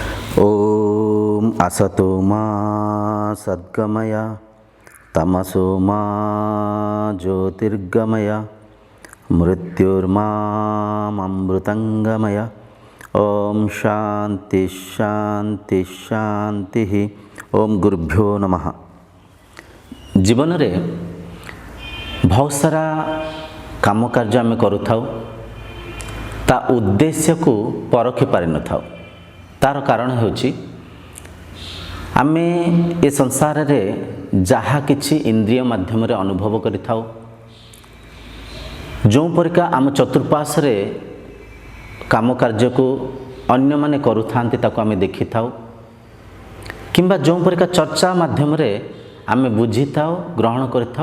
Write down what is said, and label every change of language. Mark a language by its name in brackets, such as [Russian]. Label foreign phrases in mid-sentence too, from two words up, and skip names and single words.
[Sanskrit] ओम असतो मा सद्गमय तमसो मा ज्योतिर्गमय मृत्युर्मामृतंगमय। ओम शांति शांति शांति। ओम गुरुभ्यो नमः। [Odia] ଜୀବନ ରେ ବହୁତ ସାରା କାମ କାର୍ଯ୍ୟ ଆମ କରୁଥାଉ, ତା ଉଦ୍ଦେଶ୍ୟ କୋ ପରଖି ପାରି ନ ଥାଉ। ତାର କାରଣ ହୋଚୀ ଆମେ ଏ ସଂସାର ରେ ଜହା କିଛି ଇନ୍ଦ୍ରିୟ ମାଧ୍ୟମ ରେ ଅନୁଭବ କରିଥାଉ, ଜୋ ପରିକା ଆମ ଚତୁର୍ପାଶ ରେ କାମ କାର୍ଯ୍ୟ କୋ ଅନ୍ୟ ମାନେ କରୁଥାନ୍ତୀ ତାକୋ ଆମେ ଦେଖିଥାଉ, କିମ୍ବା ଜୋ ପରିକା ଚର୍ଚ୍ଚା ମାଧ୍ୟମ ରେ ଆମେ ବୁଝିଥାଉ ଗ୍ରହଣ କରିଥାଉ।